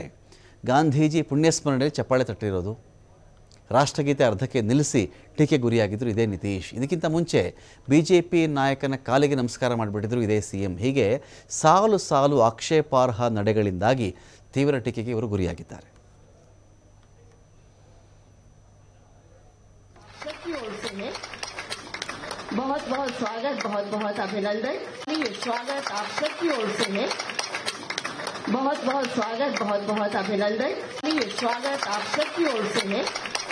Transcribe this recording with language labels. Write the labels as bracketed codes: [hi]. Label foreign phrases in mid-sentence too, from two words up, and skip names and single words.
[kn] ಗಾಂಧೀಜಿ ಪುಣ್ಯಸ್ಮರಣೆಯಲ್ಲಿ ಚಪ್ಪಾಳೆ ತಟ್ಟಿರೋದು, ರಾಷ್ಟ್ರಗೀತೆ ಅರ್ಧಕ್ಕೆ ನಿಲ್ಲಿಸಿ ಟೀಕೆ ಗುರಿಯಾಗಿದ್ದರು ಇದೇ ನಿತೀಶ್. ಇದಕ್ಕಿಂತ ಮುಂಚೆ BJP ನಾಯಕನ ಕಾಲಿಗೆ ನಮಸ್ಕಾರ ಮಾಡಿಬಿಟ್ಟಿದ್ರು ಇದೇ CM. ಹೀಗೆ ಸಾಲು ಆಕ್ಷೇಪಾರ್ಹ ನಡೆಗಳಿಂದಾಗಿ ತೀವ್ರ ಟೀಕೆಗೆ ಇವರು ಗುರಿಯಾಗಿದ್ದಾರೆ. [hi] बहुत बहुत स्वागत, बहुत बहुत अभिनंदन। ये स्वागत आप सबकी ओर से है। बहुत बहुत स्वागत, बहुत बहुत अभिनंदन। ये स्वागत आप सबकी ओर से है।